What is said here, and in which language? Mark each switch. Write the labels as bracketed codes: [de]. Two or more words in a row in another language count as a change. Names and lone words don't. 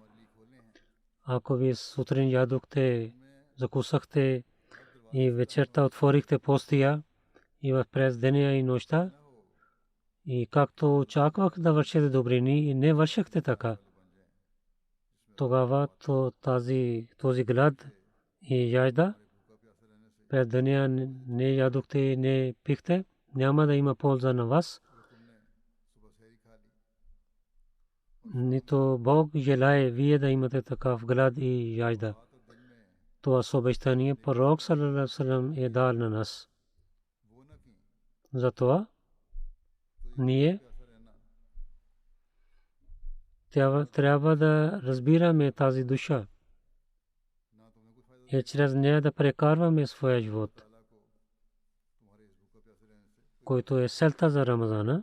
[bg] Ако вие сутрин ядохте, закусахте и вечерта отворихте постия и в през деня и нощта, и както очаквах да вършите добрини и не вършихте така, тогава този глад и жажда през деня не ядохте и не пихте, няма да има полза на вас. Нито Бог желае вие да имате такъв глад и жажда. Това обещание пророк [ar] صلى الله عليه وسلم [bg] е дал на нас. Затова ние трябва да разбираме тази душа и чрез нея да прекарваме своя живот, който е целта за Рамазана.